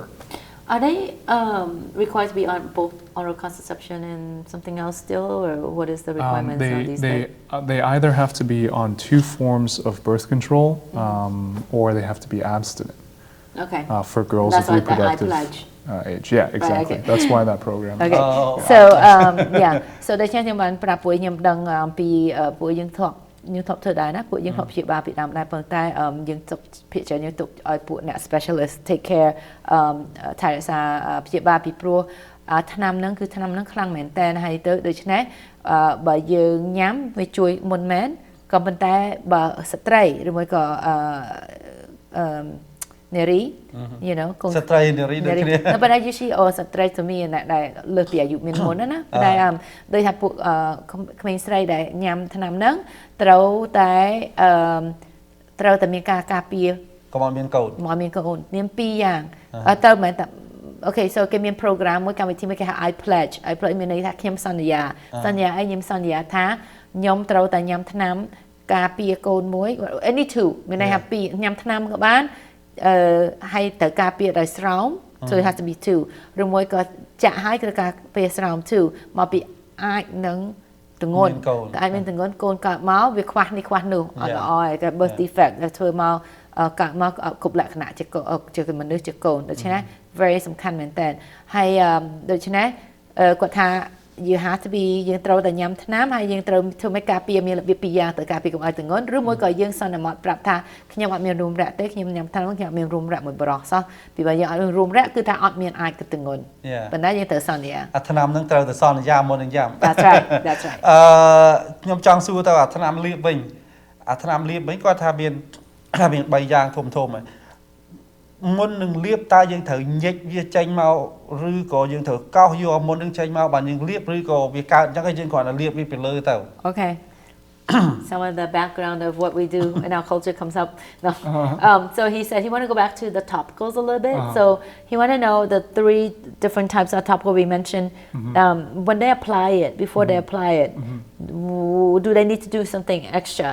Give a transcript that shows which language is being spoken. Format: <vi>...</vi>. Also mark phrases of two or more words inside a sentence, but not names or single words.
<en>Are they required to be on both oral contraception and something else still, or what is the requirements on these days? They either have to be on 2 forms of birth control, or they have to be abstinent. Okay. For girls of reproductive age. Yeah, exactly. Right, okay. That's why that program. Okay. So yeah. So</en> <km>ដូច្នេះខ្ញុំបានប្រាប់ពួកខ្ញុំដឹងអំពីពួកយើងធ្លាប់ធ្វើដែរណាពួកយើងធ្លាប់ព្យាបាលពីដើមដែរប៉ុន្តែយើងទុកភាគច្រើនយើងទុកឲ្យពួកអ្នក</km> <en>specialist take care</en> <km>ថែរក្សាព្យាបាលពីព្រោះថ្នាំហ្នឹងគឺថ្នាំហ្នឹងខ្លាំងមែនតើហើយទៅដូច្នេះបើយើងញ៉ាំវាជួយមុនមែនក៏ប៉ុន្តែបើស្ត្រីឬមួយក៏នារី</km> <en>you know</en> <km>ស្ត្រីនារីដូចគ្នា តែបើ usually ស្ត្រីទៅមានដែលលើសពីអាយុមានមុនណាតែដូចថាពួកក្មេងស្រីដែលញ៉ាំថ្នាំហ្នឹងត្រូវតែមានការការពារ កុំឲ្យមានកូន មាន2យ៉ាងទៅមែនតែ</km> <en>Okay, so</en> <km>គេមាន program មួយកម្មវិធីមួយគេហៅ</km> <en>I pledge</en> <km>មានន័យថាខ្ញុំសន្យាឲ្យខ្ញុំសន្យាថាខ្ញុំត្រូវតែញ៉ាំថ្នាំការពារកូនមួយ</km> <en>any two</en> <km>មានន័យថា2ញ៉ាំថ្នាំ ក៏បានហើយត្រូវការពារដោយស្រោម</km> <en>so it has to be 2</en> <km>ឬមួយក៏ចាក់ឲ្យត្រូវការពារស្រោម 2 មកពីអាចនឹងទងន់តែ អាចមានទងន់កូនកើតមកវាខ្វះនេះខ្វះនោះអត់ល្អឯង</km> <en>birth defect</en> <km>ដែលធ្វើមកកើតមកគ្រប់លក្ខណៈជាមនុស្សជាកូនដូច្នេះ very សំខាន់មែនតើហើយដូច្នេះគាត់ថា</km> <en>you have to be</en> <km>យើងត្រូវតែញ៉ាំថ្នាំហើយយើងត្រូវធ្វើឲ្យការពារមានរបៀប2យ៉ាងទៅការពារកុំឲ្យទងន់ឬមួយក៏យើងសន្មតប្រាប់ថាខ្ញុំអត់មានរួមរៈទេខ្ញុំញ៉ាំថ្នាំខ្ញុំអត់មានរួមរៈមួយបរោះសោះពីបើយើងអត់មានរួមរៈគឺថាអត់មានអាចទងន់ប៉ុន្តែយើងត្រូវសន្យា អាថ្នាំហ្នឹងត្រូវតែសន្យាមុននឹងញ៉ាំ</km> <en>That's right</en> <km>ខ្ញុំចង់សួរទៅអាថ្នាំលាបវិញគាត់ថាមាន3យ៉ាងធំហើយមុននឹងលាបតើយើងត្រូវញិចវាចេញមកឬក៏យើងត្រូវកោសយកមុននឹងចេញមកបានយើងលាបឬក៏វាកើតអញ្ចឹងហើយយើងគ្រាន់តែលាបវាពីលើទៅ</km> <en>Okay. Some of the background of what we do in our culture comes up. No. So he said he wanted to go back to the topicals a little bit. So he wanted to know the 3 different types of topical we mentioned. When they apply it, before they apply it, do they need to do something extra?</en>